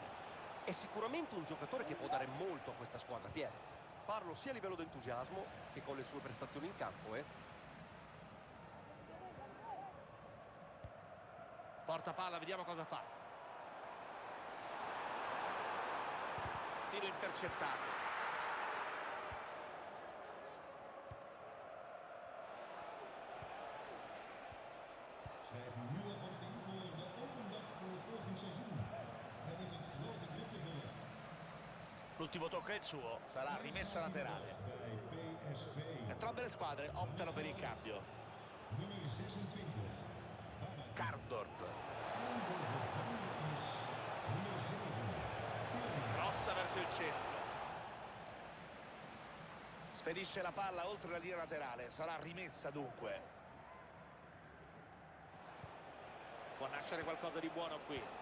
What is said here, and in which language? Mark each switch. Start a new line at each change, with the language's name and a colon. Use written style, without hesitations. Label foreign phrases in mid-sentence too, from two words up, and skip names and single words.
Italian: È sicuramente un giocatore che può dare molto a questa squadra, Pier. Parlo sia a livello di entusiasmo che con le sue prestazioni in campo, Porta palla, vediamo cosa fa. Tiro intercettato.
Dutch: Schrijven nu alvast in voor de open dag voor volgend seizoen. Er wordt een grote druk te vullen.
Italian: L'ultimo tocco è il suo, sarà rimessa laterale.
Dutch: Bij PSV.
Italian: Entrambe le squadre optano per il cambio.
Dutch: Nummer 26. Babak. Karsdorp. En de vervanger is nummer 7. Tilman.
Italian: Rossa verso il centro. Spedisce la palla oltre la linea laterale, sarà rimessa dunque. Può nascere qualcosa di buono qui.